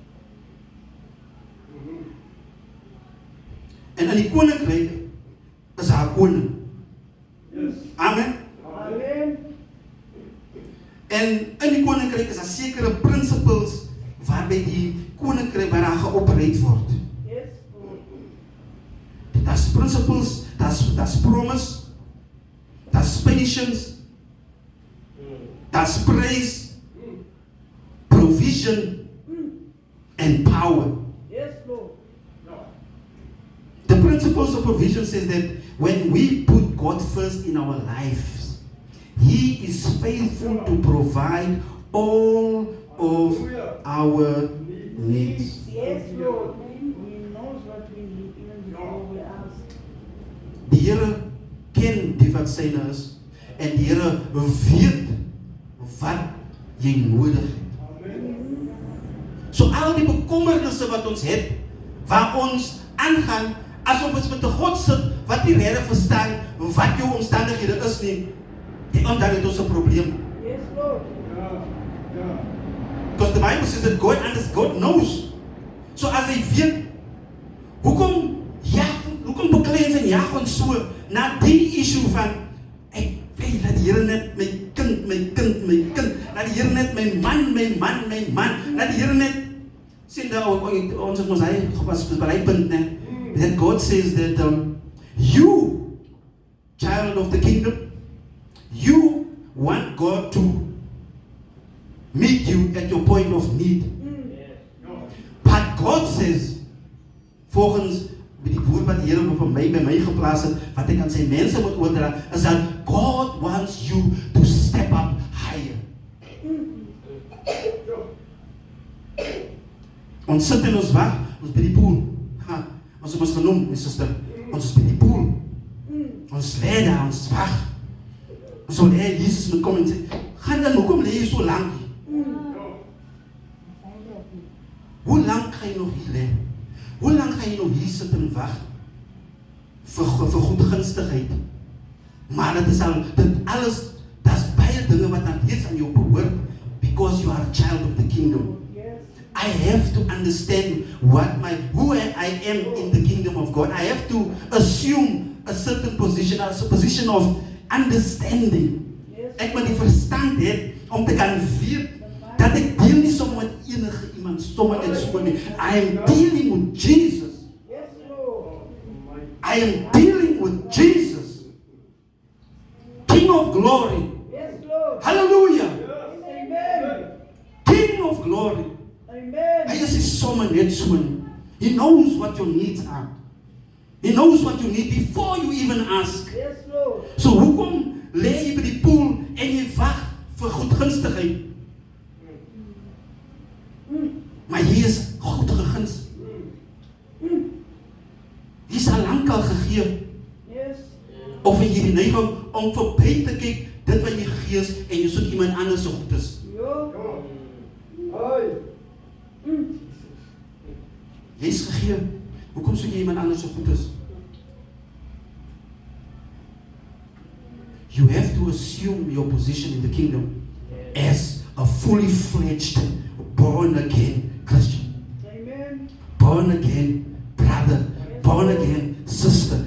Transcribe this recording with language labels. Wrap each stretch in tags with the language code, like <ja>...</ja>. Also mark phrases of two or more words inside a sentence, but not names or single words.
<af>En in die koninkryk is haar koning.</af> <en>Yes. Amen. Amen.</en> <af>En in die koninkryk is daar sekere principles waarby die koninkryk by haar geopereerd word.</af> <en>Yes, Lord. That's principles, that's promise, that's patience, that's praise, provision, and power. Yes, Lord. The principles of provision says that when we put God first in our lives, He is faithful to provide all of our needs. Yes, Lord. He knows what we need even before we ask.</en> <af>Die Here ken die wat syne is en die Here weet wat jy nodig het. So al die bekommernisse wat ons het, waar ons aangaan asof ons met 'n God sit wat nie regtig verstaan wat jou omstandighede is nie, dan het ons 'n probleem.</af> <en>Yes, Lord. Because the Bible says that God knows.</en> <af>So as hy weet, hoekom beklei ons en jag ons so na die issue van ek weet dat die Here net my kind, dat die Here net my man, dat die Here net sien dat ons het mos hy was bereikpunt, né?</af> <en>That God says that you, child of the kingdom, you want God to meet you at your point of need. But God says,</en> <af>volgens die woord wat die Here by my geplaas het, wat ek aan sy mense moet oordra, is dat</af> <en>God wants you to step up higher.</en> <af>Ons sit en ons wag, ons by die pool. Ons het ons genoem,</af> <en>my sister,</en> <af>ons is by die pool. Ons lê daar, ons wag. Ons wil hê Jesus moet kom en sê, gaan dan, hoekom lê jy so lank? Hoe lang ga jy nog hier lê? Hoe lang ga jy nog hier sit en wag vir goedgunstigheid? Maar dit alles, daar's baie dinge wat dan reeds aan jou behoort,</af> <en>because you are a child of the kingdom. I have to understand who I am in the kingdom of God. I have to assume a certain position, a position of understanding.</en> <af>Ek moet die verstand hê om te kan weet dat ek deel nie sommer met enige iemand, sommer net so nie.</af> <en>I am dealing with Jesus. Yes, Lord. I am dealing with Jesus, King of glory. Yes, Lord. Hallelujah. Amen. King of glory. Amen.</en> <af>Hy is nie sommer net so nie.</af> <en>He knows what your needs are. He knows what you need before you even ask. Yes, Lord.</en> <af>So hoekom lê jy by die pool en jy wag vir goedgunstigheid? Maar hier is God geguns. Die is al lankal gegee.</af> <en>Yes.</en> <af>Of jy die neiging om verby te kyk dit wat jy gegee is en jy soek iemand anders so goed is. Jo. Hoi. Jy is gegee. Hoekom soek jy iemand anders so goed is?</af> <en>You have to assume your position in the kingdom as a fully fledged, born again Christian. Amen. Born again brother, born again sister.</en>